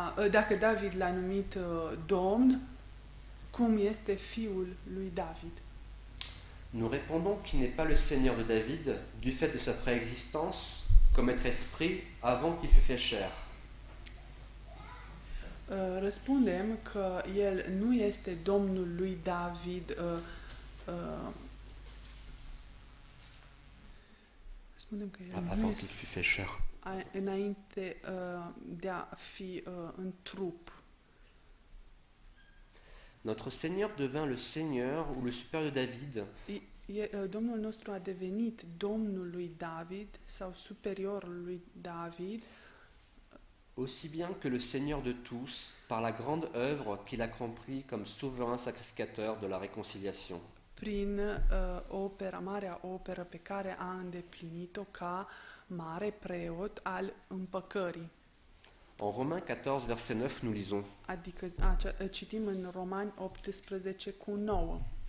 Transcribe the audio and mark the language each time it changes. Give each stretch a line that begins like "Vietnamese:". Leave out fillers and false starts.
Romanian: dacă David l-a numit Domn, cum este fiul lui David?
French: Nous répondons qu'il n'est pas le Seigneur de David du fait de sa préexistence comme être esprit avant qu'il fût fait chair.
Romanian: Răspundem că el nu este Domnul lui David răspundem că el
French: Avant qu'il fût fait chair.
Romanian: Înainte de a fi în trup.
French: Notre Seigneur devint le Seigneur ou le supérieur de David.
Romanian: Domnul nostru a devenit Domnul lui David sau superiorul lui David,
French: aussi bien que le Seigneur de tous, par la grande œuvre qu'il accomplit comme souverain sacrificateur de la réconciliation.
Romanian: Prin marea operă pe care a îndeplinit-o ca mare preot al împăcării.
French: En Romains 14, verset 9, nous lisons:
Romanian: Adică citim în Romani 18 cu 9.